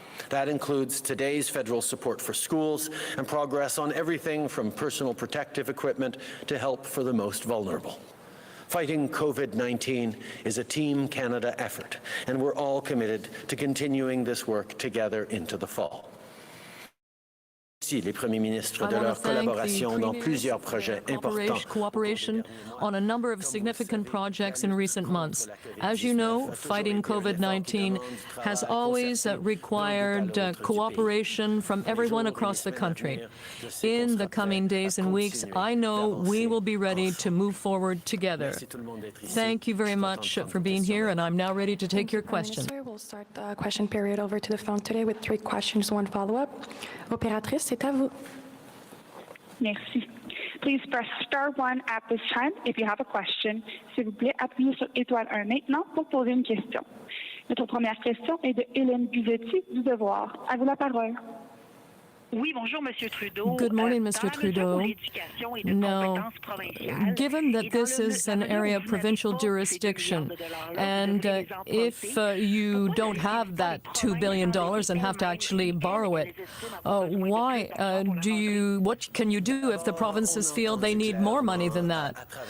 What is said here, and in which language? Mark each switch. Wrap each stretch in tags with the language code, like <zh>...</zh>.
<en>That includes today's federal support for schools and progress on everything from personal protective equipment to help for the most vulnerable. Fighting COVID-19 is a Team Canada effort, and we're all committed to continuing this work together into the fall.</en> <fr>Les premiers ministres de leur collaboration dans plusieurs projets importants.</fr> <en>Cooperation on a number of significant projects in recent months. As you know, fighting COVID-19 has always required cooperation from everyone across the country. In the coming days and weeks, I know we will be ready to move forward together. Thank you very much for being here, and I'm now ready to take your questions. We'll start the question period over to the phone today with 3 questions, 1 follow-up.</en> <fr>Opératrice, c'est à vous. Merci.</fr> <en>Please press star 1 at this time if you have a question.</en> <fr>S'il vous plaît, appuyez sur étoile 1 maintenant pour poser une question. Notre première question est de Hélène Buzetti du Devoir. À vous la parole.</fr> <en>Good morning, Mr. Trudeau. Now, given that this is an area of provincial jurisdiction, and if you don't have that $2 billion and have to actually borrow it, what can you do if the provinces feel they need more money than that?</en>